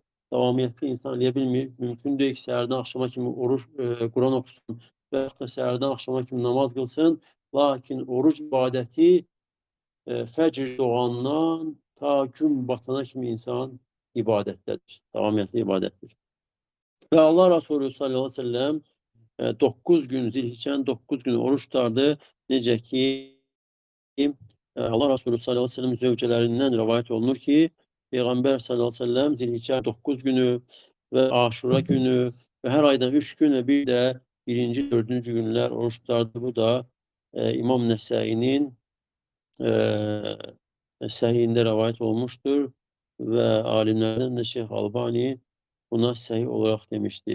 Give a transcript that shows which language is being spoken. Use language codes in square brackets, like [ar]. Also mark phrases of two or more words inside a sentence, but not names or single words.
[az] Davamiyyətli insan eləyə bilmir. Mümkün deyil ki, səhərdən axşama kimi oruç, Quran oxusun və yaxud da səhərdən axşama kimi namaz qılsın. Lakin oruc ibadəti fəcr doğandan ta gün batana kimi insan ibadətdədir. Davamiyyətli ibadətdir. Və Allah Resulü [ar] صلى الله عليه وسلم [az] 9 gün, Zilhicce'nin 9 günü oruç tutardı. Necə ki, Allah Resulü [ar] صلى الله عليه وسلم [az] zövcələrindən rivayet olunur ki, Peyğəmbər [ar] صلى الله عليه وسلم [az] Zilhicce 9 günü və Aşura günü və hər aydan 3 gün və bir də 1-ci, 4-cü günlər oruç tutardı. Bu da İmam Nəsəinin səhiyində rivayet olmuştur və alimlərdən də Şeyh Albani buna səhih olaraq demişdir.